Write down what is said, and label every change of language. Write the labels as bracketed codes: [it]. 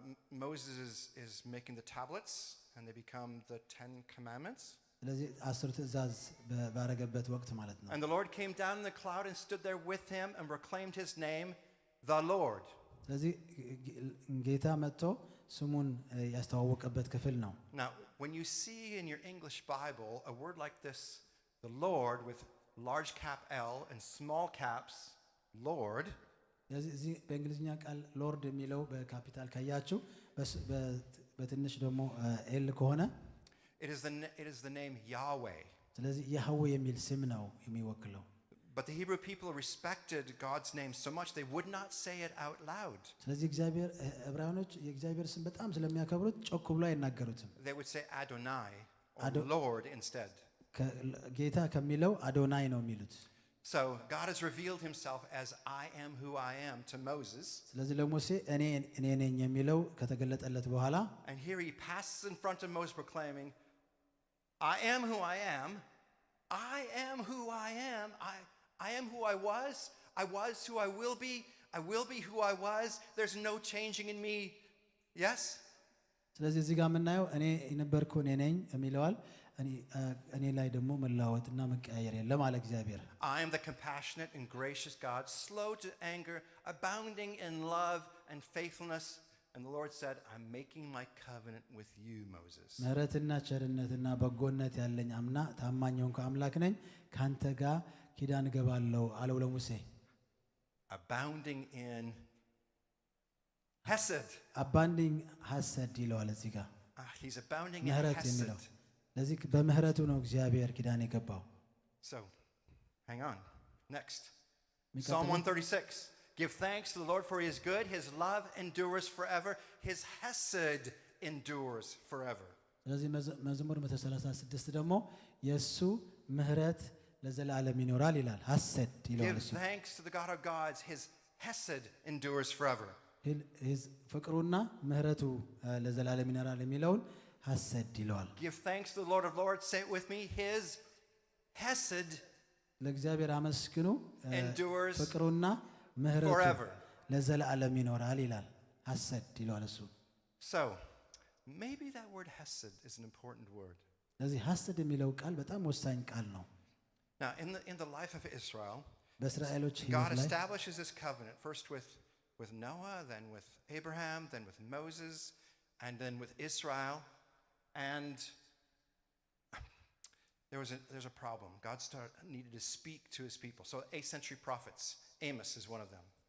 [en] Moses is making the tablets and they become the 10 commandments. [am] ስለዚህ 10 ትእዛዝ ባረገበት ወቅት ማለት ነው [en] And the Lord came down in the cloud and stood there with him and proclaimed his name, the Lord. [am] ስለዚህ ጌታ መጥቶ ስሙን ያስተዋወቀበት ክፍል ነው [en] Now, when you see in your English Bible a word like this, the Lord with large cap L and small caps, Lord, [am] ስለዚህ በእንግሊዝኛ ቃል ሎርድ የሚለው በካፒታል ካያችሁ በትንሽ ደግሞ ኤል ከሆነ [en] it is the name Yahweh. [am] ስለዚህ ያህዌ የሚል ስም ነው የሚወክለው [en] But the Hebrew people respected God's name so much they would not say it out loud. [am] ስለዚህ እግዚአብሔር ዕብራውያኖች የእግዚአብሔር ስም በጣም ስለሚያከብሩት ጮክ ብሎ አይናገሩትም [en] They would say Adonai or Lord instead. [am] ጌታ ከሚለው አዶናይ ነው የሚሉት [en] So God has revealed himself as I am who I am to Moses. [am] ስለዚህ ለሙሴ እኔ ነኝ የሚለው ከተገለጠለት በኋላ [en] And here he passes in front of Moses proclaiming, I am who I am. I am who I am. I am who I was who I will be be who I was. There's no changing in me. Yes? [am] ስለዚህ እዚህ ጋር የምናየው እኔ የነበርኩ እኔ ነኝ የሚለዋል እኔ ላይ ደግሞ መላወጥና መቀያየር የለም አለ እግዚአብሔር [en] I am the compassionate and gracious God, slow to anger, abounding in love and faithfulness. And the Lord said, I'm making my covenant with you, Moses. [am] ምህረትና ቸርነትና በጎነት ያለኝ አምና ታማኝ ሆንኩ አምላክ ነኝ ካንተ ጋር ኪዳን ገባለሁ አለው ለሙሴ [en] Abounding in hesed. [am] abounding ሐሰድ ይለዋል እዚህ ጋር [en] He's abounding in [am] ምህረት የሚለው [en] hesed. [am] ለዚህ በምህረቱ ነው እግዚአብሔር ኪዳን የገባው [en] So, hang on. Next. Psalm 136. Give thanks to the Lord for he is good. His love endures forever. His hesed endures forever. [am] ስለዚህ መዝሙር 136 ደግሞ የሱ ምህረት ለዘላለም ይኖራል ይላል ሐሰድ ይላል [en] Give thanks to the God of gods. His hesed endures forever. [am] ፍቅሩና ምህረቱ ለዘላለም ይኖራል የሚለውን ሐሰድ ይለዋል [en] Give thanks to the Lord of lords. Say it with me. His hesed [am] ለእግዚአብሔር አመስግኑ [en] endures [am] ፍቅሩና ምህረቱ [en] forever. [am] ለዘላለም ይኖራል ይላል ሐሰድ ይለዋል እሱ [en] So, maybe that word hesed is an important word. [am] ስለዚህ ሐሰድ የሚለው ቃል በጣም ወሳኝ ቃል ነው [en] Now, in the life of Israel, [am] በእስራኤሎች [en] God [am] ሕይወት ላይ [en] establishes this covenant first with Noah, then with Abraham, then with Moses, and then with Israel. And there's a problem. God needed to speak to his people. So 8th century prophets, Amos is one of them.